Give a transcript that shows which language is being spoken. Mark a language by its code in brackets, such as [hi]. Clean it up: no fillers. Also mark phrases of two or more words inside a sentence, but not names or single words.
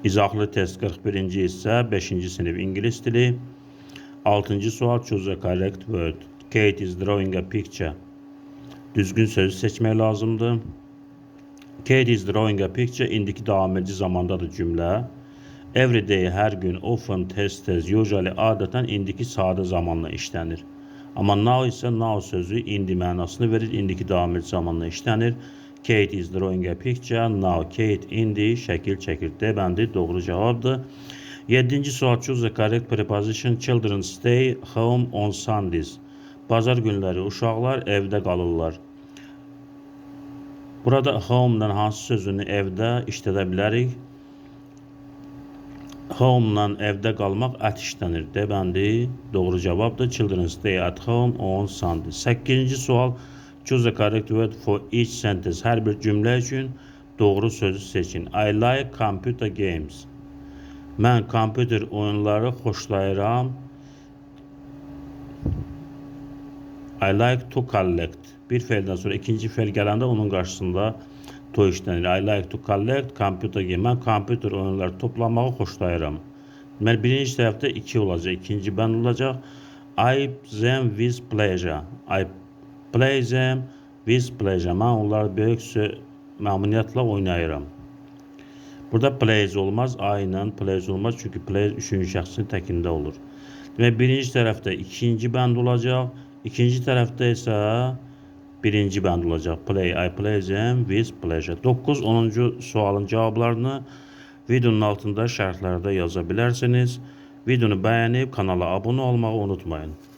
[az] İzahlı test 41-ci hissə 5-ci sinif ingilis dili. 6-cı sual [en] choose a correct word. Kate is drawing a picture. [az] Düzgün sözü seçmək lazımdır. [en] Kate is drawing a picture [az] indiki davamedici zamandadır cümlə. [en] Every day [az] hər gün, often, tez-tez, usually adətən indiki sadə zamanla işlənir. Amma now isə now sözü indi mənasını verir, indiki davamedici zamanla işlənir. [en] Kate is drawing a picture. [az] Now Kate indi şəkil çəkir. D bəndi doğru cavabdır. 7-ci sual [en] choose the correct preposition. Children stay home on Sundays. [az] Bazar günləri uşaqlar evdə qalırlar. Burada home-dan hansı sözünü evdə işlədə bilərik? Home-dan evdə qalmaq ət işlənir. D bəndi doğru cavabdır. [en] Children stay at home on Sunday. [az] 8-ci sual [en] choose the correct word for each sentence. [az] Hər bir cümlə üçün doğru sözü seçin. [en] I like computer games. [az] Mən kompüter oyunları xoşlayıram. [en] I like to collect. [az] Bir feildən sonra ikinci feil gələndə onun qarşısında to işlənir. [en] I like to collect computer game. [az] Mən kompüter oyunları toplamağı xoşlayıram. Deməli, birinci tərəfdə 2 olacaq, ikinci bənd olacaq. [en] I them with pleasure. I play them with pleasure. [az] Mən onları böyük məmnuniyyətlə oynayıram. Burada plays olmaz, I ilə plays olmaz. Çünki plays üçüncü şəxsin təkində olur. Deməli, birinci tərəfdə ikinci bənd olacaq. İkinci tərəfdə isə birinci bənd olacaq. [en] Play, I play them with pleasure. [az] 9-10-cu sualın cavablarını videonun altında şərhlərdə yaza bilərsiniz. Videonu bəyənib kanala abunə olmağı unutmayın.